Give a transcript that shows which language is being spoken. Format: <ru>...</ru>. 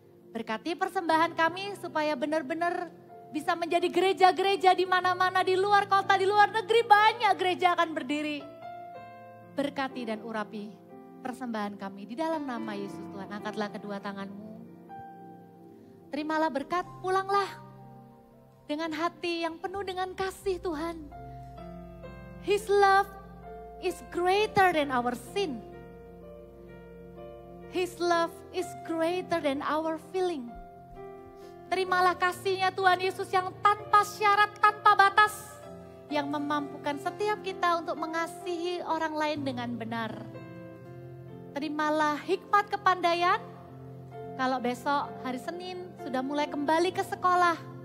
<id>Berkati persembahan kami supaya benar-benar bisa menjadi gereja-gereja di mana-mana, di luar kota, di luar negeri banyak gereja akan berdiri. Berkati dan urapi persembahan kami di dalam nama Yesus Tuhan. Angkatlah kedua tanganmu. Terimalah berkat, pulanglah dengan hati yang penuh dengan kasih Tuhan.</id> <en>His love is greater than our sin. His love is greater than our feeling.</en> <id>Terimalah kasih-Nya Tuhan Yesus yang tanpa syarat, tanpa batas. Yang memampukan setiap kita untuk mengasihi orang lain dengan benar. Terimalah hikmat kepandaian. Kalau besok hari Senin sudah mulai kembali ke sekolah.</id>